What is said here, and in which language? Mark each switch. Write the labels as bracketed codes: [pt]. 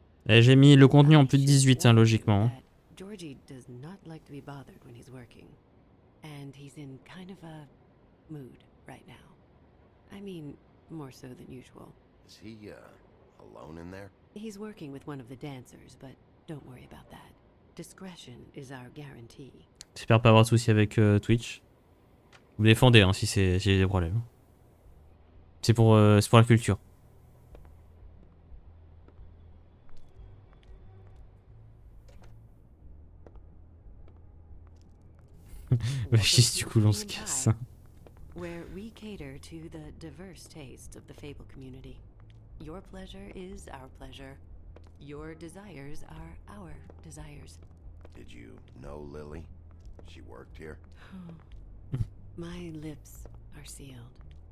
[fr] Et j'ai mis le contenu en plus de 18, hein, logiquement. [en] Georgie does not like to be bothered when he's working. And he's in kind of a mood right now. I mean, more so than usual. Is he, alone in there? He's working with one of the dancers, but don't worry about that. Discretion is our guarantee. [fr] J'espère pas avoir de soucis avec Twitch. Vous me défendez hein, si j'ai des problèmes. C'est pour la culture. Juste du coup on se casse. [en] Where we cater to the diverse tastes of the Fable community. Your pleasure is our pleasure. Your desires are our desires. Did you know Lily? She worked here? My lips are sealed.